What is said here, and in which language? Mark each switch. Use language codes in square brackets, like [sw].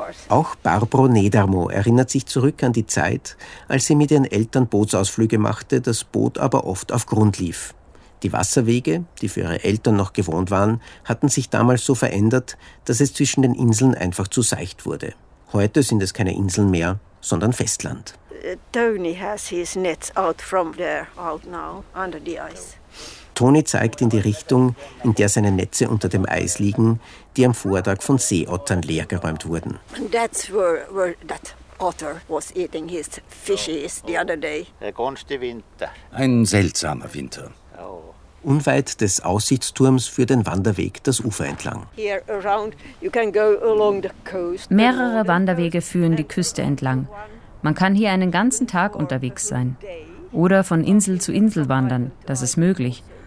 [de] Auch Barbro Nedermo erinnert sich zurück an die Zeit, als sie mit ihren Eltern Bootsausflüge machte, das Boot aber oft auf Grund lief. Die Wasserwege, die für ihre Eltern noch gewohnt waren, hatten sich damals so verändert, dass es zwischen den Inseln einfach zu seicht wurde. Heute sind es keine Inseln mehr, sondern Festland. [en] Tony has his nets out from there, out now, under the ice. [de] Tony zeigt in die Richtung, in der seine Netze unter dem Eis liegen, die am Vortag von Seeottern leergeräumt wurden. [en] That's where that otter was eating his fishes the other day. [de] Ein seltsamer Winter. Unweit des Aussichtsturms führt ein Wanderweg das Ufer entlang. Mehrere Wanderwege führen die Küste entlang. Man kann hier einen ganzen Tag unterwegs sein. Oder von Insel zu Insel wandern, das ist möglich.